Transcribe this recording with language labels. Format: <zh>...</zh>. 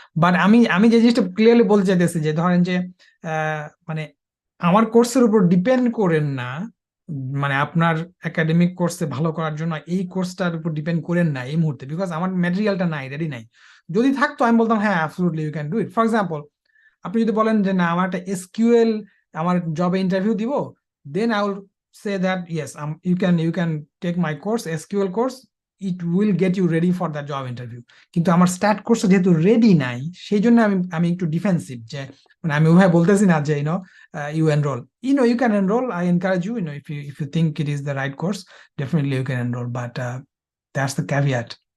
<bn>But আমি আমি যে জিনিসটা ক্লিয়ারলি বলতে চাইতেছি যে ধরেন যে মানে আমার কোর্সের উপর ডিপেন্ড করেন না, মানে আপনার একাডেমিক কোর্সে ভালো করার জন্য এই কোর্সটার উপর ডিপেন্ড করেন না এই মুহূর্তে, বিকজ আমার ম্যাটেরিয়ালটা নাই, রেডি নাই। যদি থাকতো আমি বলতাম হ্যাঁ</bn> <en>Absolutely you can do it.</en> <bn>For example, আপনি যদি বলেন যে না আমার একটা এসকিউএল, আমার জবে ইন্টারভিউ দিব,</bn> <en>Then I will say that yes, you can take my course, SQL course. It will get you ready for that job interview.</en> <bn>কিন্তু আমার স্ট্যাট কোর্স যেহেতু রেডি নাই, সেই জন্য আমি আমি একটু ডিফেন্সিভ, যে মানে আমি ওভাবে বলতেছি না যে</bn> <en>you enroll, you can enroll. I encourage you, if you think it is the right course, definitely you can enroll, but that's the caveat.</en>